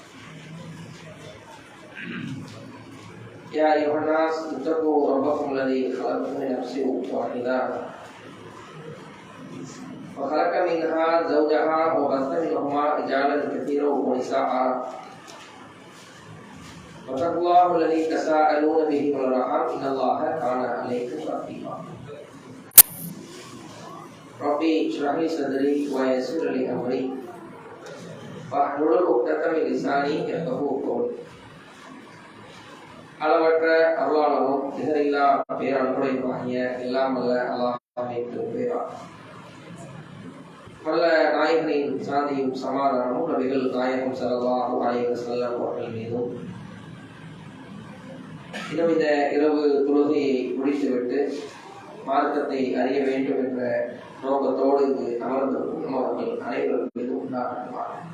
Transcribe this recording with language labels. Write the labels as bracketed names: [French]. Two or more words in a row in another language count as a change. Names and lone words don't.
[Arabic] يا أيها الناس اتقوا ربكم الذي خلقكم من نفس واحدة وخلق منها زوجها وبث منهما رجالا كثيرا ونساء واتقوا الله الذي تساءلون به والأرحام إن الله كان عليكم رقيبا. ربي اشرح لي صدري ويسر لي أمري واحلل عقدة من لساني يفقهوا قولي. [Tamil] அளவற்ற அருளாளரும் நிகரில்லா பேரன்புடையவனாகிய எல்லாம் வல்ல அல்லாஹ்வை புகழ்கிறேன். வல்ல நாயகனின் சாந்தியும் சமாதானமும் நபிகள் நாயகம் [Arabic] صلى الله عليه وسلم [Tamil] அவர்கள் மீதும் இன்னும் இந்த இரவு தொழுகையை முடித்துவிட்டு மார்க்கத்தை அறிய வேண்டும் என்ற நோக்கத்தோடு இங்கு அமர்ந்திருக்கும் அவர்கள் அனைவரும் மீது உண்டாகுமாறு.